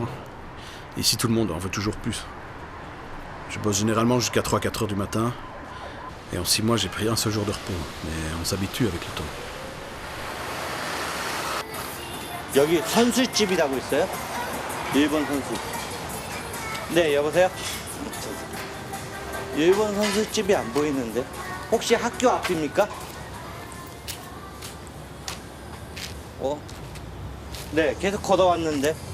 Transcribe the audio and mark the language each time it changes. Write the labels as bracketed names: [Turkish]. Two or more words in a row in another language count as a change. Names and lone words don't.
[French] Ici, tout le monde en veut toujours plus. Je bosse généralement jusqu'à 3-4 heures du matin. Et en 6 mois, j'ai pris un seul jour de repos. Mais on s'habitue avec le temps. [Korean] 여기 선술집이라고 있어요? 일본 선술. 네, 여보세요? 일본 선술집이 안 보이는데. 혹시 학교 앞입니까? 네, 계속 걸어왔는데.